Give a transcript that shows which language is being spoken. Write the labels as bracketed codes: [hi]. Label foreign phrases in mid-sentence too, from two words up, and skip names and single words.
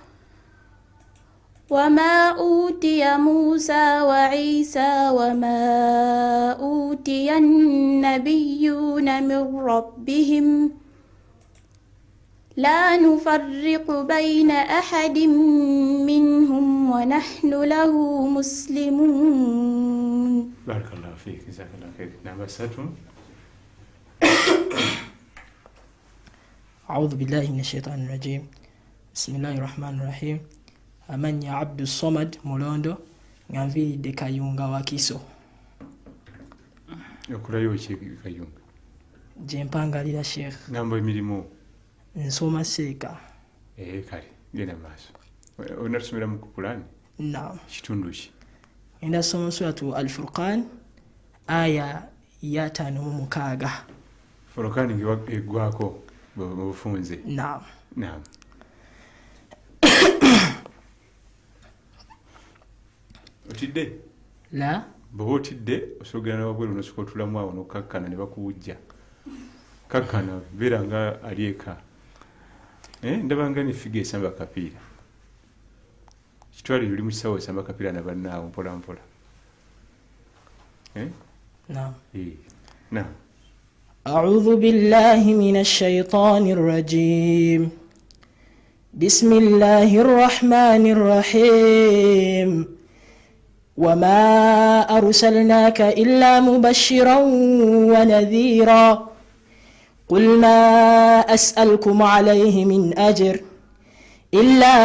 [ar] وما أوتي موسى وعيسى وما أوتي النبيون من ربهم لا نفرق بين أحد منهم ونحن له مسلمون. بارك الله فيك جزاك الله خير. نعم أستاذ. أعوذ بالله من الشيطان الرجيم. بسم الله الرحمن الرحيم. [lg] Amanya Abdul Somad Mulondo ngamviri de Kayunga Wakiso. Okulayo ki Kayunga? Jempangalira Sheikh. Ngambo emirimu. Nsoma Seeka. Kale genda maaso. Onasomera mu Qur'an? Naam. Kitundu ki? Enda soma suratu Al-Furqan aya ya 5 Furqan egwako bufunze. Naam. Naam. Otidde? La. Bw'oba otidde osogera n'ababweru n'osooka otulamu awo n'okkakkana ne bakuwujja. Kakkana beera nga ali eka. Ndaba nga n'effiga esamba akapiira. Kitwale oli mu kisawo esamba akapiira na bannaawo mpola mpola. Naam. Naam. [ar] أعوذ بالله من الشيطان الرجيم. بسم الله الرحمن الرحيم. وما أرسلناك إلا مبشرا ونذيرا قل ما أسألكم عليه من أجر إلا